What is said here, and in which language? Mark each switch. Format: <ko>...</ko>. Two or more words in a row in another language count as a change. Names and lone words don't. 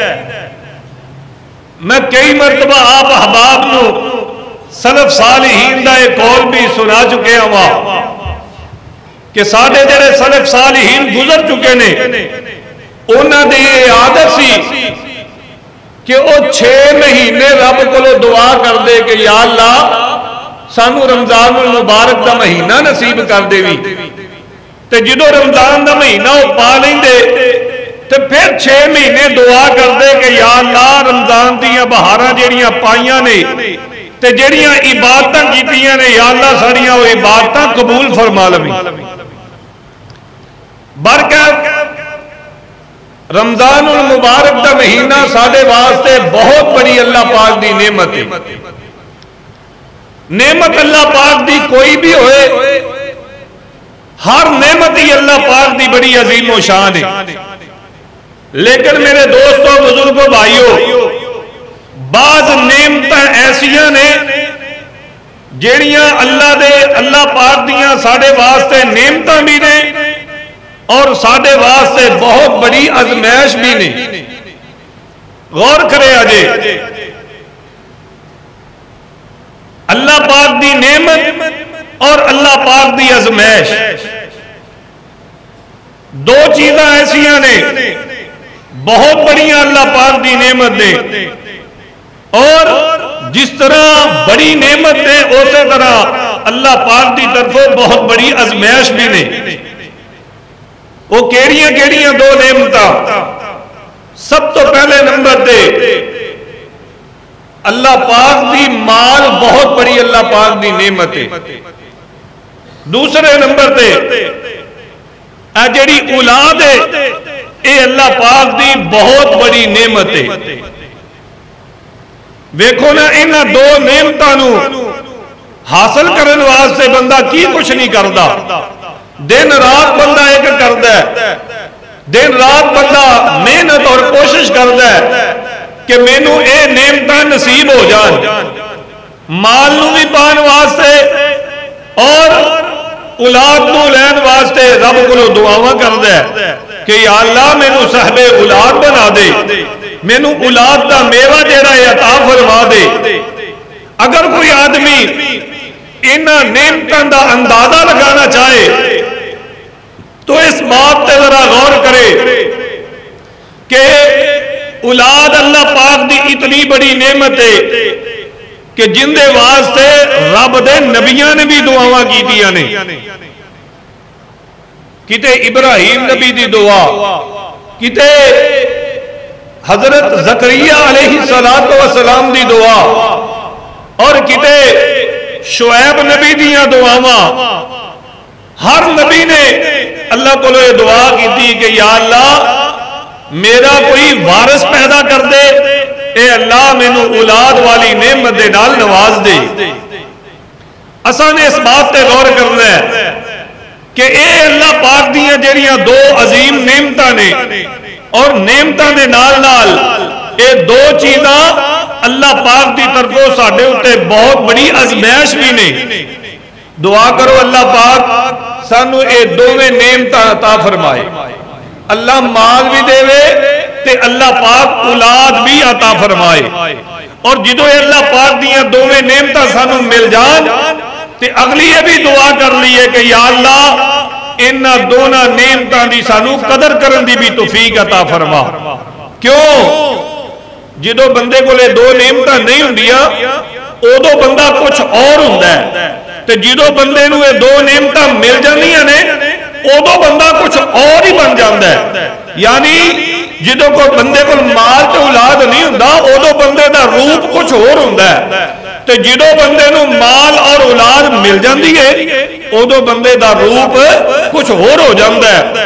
<pa>میں کئی مرتبہ آپ احباب نو سلف صالحین دا ایک قول بھی سنا چکے ہوا کہ ساڈے جڑے سلف صالحین گزر چکے نے انہاں دی یہ عادت سی کہ وہ 6 مہینے رب کو دعا کر دے کہ یا اللہ سانو رمضان المبارک دا مہینہ نصیب کر دے بھی، تے جدو رمضان دا مہینہ وہ پا لیں دے تے پھر 6 مہینے دعا کر دے کہ یا اللہ رمضان دیاں بہاراں جیڑیاں پائیاں نے تے جیڑیاں عبادتاں کیتیاں نے یا اللہ ساڑیاں وہ عبادتاں قبول فرما لویں۔ برکت رمضان المبارک دا مہینہ ساڑے واسطے بہت بڑی اللہ پاک دی نعمت ہے۔ نعمت اللہ پاک دی کوئی بھی ہوئے، ہر نعمت ہی اللہ پاک دی بڑی عظیم و شان ہے، لیکن میرے دوستوں بزرگوں بھائیوں بعض نعمتاں ایسیاں نے جیڑیاں اللہ پاک دیاں ساڑے واسطے نعمتاں بھی نے اور ساڑے واسطے بہت بڑی ازمائش بھی نے۔ غور کرے آجے اللہ پاک دی نعمت اور اللہ پاک دی ازمائش دو چیزاں ایسیاں نے بہت بڑیاں اللہ پاک دی نعمت نے، اور جس طرح بڑی نعمت نے اسی طرح اللہ پاک دی طرفوں بہت بڑی ازمائش بھی نے۔ وہ کیڑیاں دو نعمتاں، سب تو پہلے نمبر تے اللہ پاک دی مال بہت بڑی اللہ پاک دی نعمت ہے۔ دوسرے نمبر تے اے جڑی اولاد ہے اے اللہ پاک دی بہت بڑی نعمت ہے۔ ویکھو نا انہاں دو نعمتاں نو حاصل کرنے واسطے بندہ کی کچھ نہیں کردا، دن رات بندہ ایک کردا ہے، دن رات بندہ محنت اور کوشش کردا ہے کہ مینوں اے نعمتاں نصیب ہو جان، مال نو بھی پان واسطے اور اولاد نو لین واسطے رب کو دعاواں کردا ہے کہ یا اللہ مینوں صاحب اولاد بنا دے، مینوں اولاد دا میوہ جیڑا ہے عطا فرما دے۔ اگر کوئی آدمی انہاں نعمتاں دا اندازہ لگانا چاہے تو اس بات تے ذرا غور کرے کہ اولاد اللہ پاک دی اتنی بڑی نعمت ہے کہ جن دے واسطے رب دے نبیاں نے بھی دعاواں کیتیاں نے۔ کتے ابراہیم نبی دی دعا، کتے حضرت زکریا علیہ السلام دی دعا، اور کتے شعیب نبی دیاں دعاواں۔</pa> <ur>ہر نبی نے اللہ کو یہ دعا کی تھی کہ یا اللہ میرا کوئی وارث پیدا کر دے،</ur> <pa>اے اللہ مینوں اولاد والی نعمت دے نال نواز دے۔ اساں نے اس بات تے غور کرنا ہے کہ اے اللہ پاک دیاں جڑیاں دو عظیم نعمتاں نے اور نعمتاں دے نال نال اے دو چیزاں اللہ پاک دی طرفوں ساڈے اُتے بہت بڑی آزمائش بھی نے. دعا کرو اللہ پاک سانو اے دوویں نعمتاں عطا فرمائے. اللہ مال بھی دے تے اللہ پاک اولاد بھی عطا فرمائے. اور جدو اللہ پاک دیاں دوویں نعمتاں سانو مل جان تے اگلی یہ بھی دعا کر لیے کہ یا اللہ انہاں دونوں نعمتاں دی سانو قدر کرن دی بھی توفیق عطا فرما. کیوں جدو بندے کو لے دو نعمتاں نہیں ہوندیاں ادو بندہ کچھ اور ہوندا ہے تے جدو بندے نو یہ دو نعمتاں مل جاندیاں نے ادو بندہ کچھ اور ہی بن جاندا ہے. یعنی جدو کوئی بندے کو مال تے اولاد نہیں ہوندا ادو بندے دا روپ کچھ اور ہوندا ہے تے جدو بندے نو مال اور اولاد مل جاندی ہے ادو بندے دا روپ کچھ اور ہو جاندا ہے.</pa>